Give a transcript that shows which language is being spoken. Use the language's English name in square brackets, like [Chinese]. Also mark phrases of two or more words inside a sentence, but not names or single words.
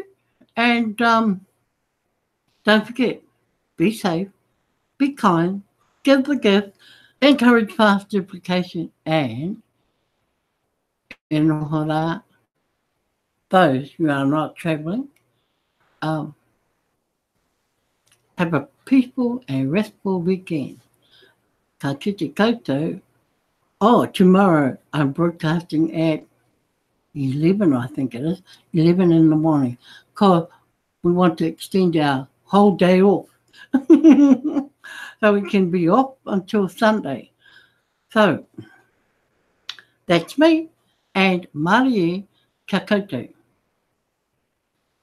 [English] And don't forget, be safe, be kind, give the gift, encourage fast duplication, and those who are not travelling, have a peaceful and restful weekend. [Māori] Ka kite koutou. [English] Tomorrow I'm broadcasting at 11, I think it is, 11 in the morning, because we want to extend our whole day off. So we can be off until Sunday. So that's me and Marie Kakoto.